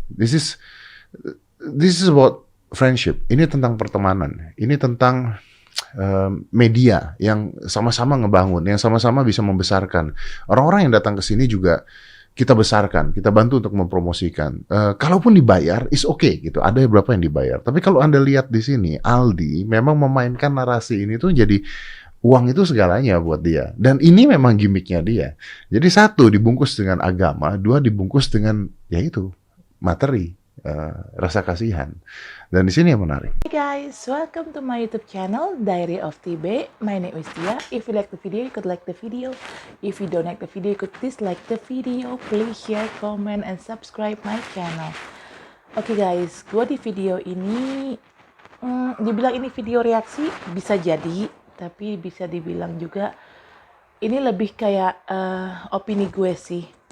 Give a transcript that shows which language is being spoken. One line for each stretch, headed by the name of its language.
English: This is about friendship.
Indonesian: Ini tentang pertemanan. Ini tentang media yang sama-sama ngebangun, yang sama-sama bisa membesarkan. Orang-orang yang datang ke sini juga kita besarkan, kita bantu untuk mempromosikan. Kalaupun dibayar,
English: is okay
Indonesian: gitu. Ada beberapa yang dibayar. Tapi kalau Anda lihat di sini, Aldi memang memainkan narasi ini tuh jadi uang itu segalanya buat dia. Dan ini memang gimmicknya dia. Jadi satu dibungkus dengan agama, dua dibungkus dengan yaitu materi, rasa kasihan. Dan di sini yang menarik.
English: Hey guys, welcome to my YouTube channel Diary of TB. My name is Tia. If you like the video, you could like the video. If you don't like the video, you could dislike the video. Please share, comment, and subscribe my channel.
Indonesian: Oke guys, gue di video ini dibilang ini video reaksi bisa jadi, tapi bisa dibilang juga ini lebih kayak opini gue sih.